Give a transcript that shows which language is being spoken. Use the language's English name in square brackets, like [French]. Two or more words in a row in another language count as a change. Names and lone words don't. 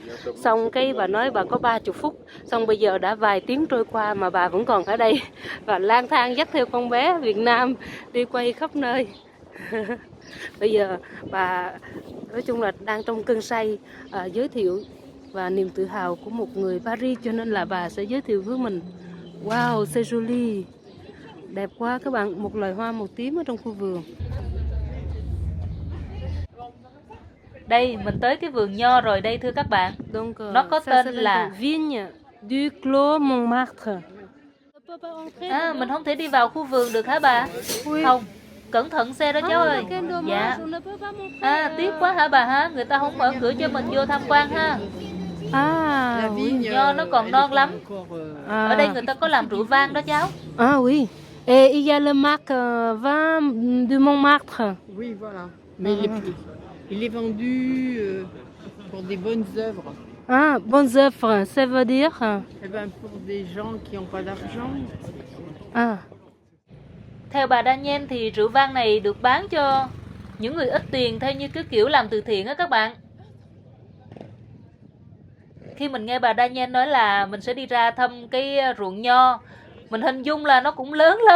[Vietnamese] Xong cái bà nói bà có 30 phút. Xong bây giờ đã vài tiếng trôi qua mà bà vẫn còn ở đây. Và lang thang dắt theo con bé Việt Nam đi quay khắp nơi. Bây giờ bà nói chung là đang trong cơn say giới thiệu và niềm tự hào của một người Paris, cho nên là bà sẽ giới thiệu với mình. [French] Wow, c'est joli. [Vietnamese] Đẹp quá các bạn, một loài hoa màu tím ở trong khu vườn. Đây, mình tới cái vườn nho rồi đây thưa các bạn. Nó có tên là Vigne du Clos Montmartre. mình không thể đi vào khu vườn được hả bà? Không, cẩn thận xe đó cháu ơi. Dạ. Tiếc quá hả bà ha? Người ta không mở cửa cho mình vô tham quan ha. [French] La vigne, [Vietnamese] Nho nó còn non lắm. [French] encore, [Vietnamese] Ở đây người ta có làm rượu vang đó cháu. [French] Oui. Et il y a le marque vin de Montmartre. oui, voilà. Mais il est vendu pour des bonnes œuvres. Bonnes œuvres, ça veut dire Eh ben, pour des gens qui n'ont pas d'argent. [Vietnamese] Theo bà Daniel thì rượu vang này được bán cho những người ít tiền theo như cái kiểu làm từ thiện á các bạn. Khi mình nghe bà Daniel nói là mình sẽ đi ra thăm cái ruộng nho, mình hình dung là nó cũng lớn lắm.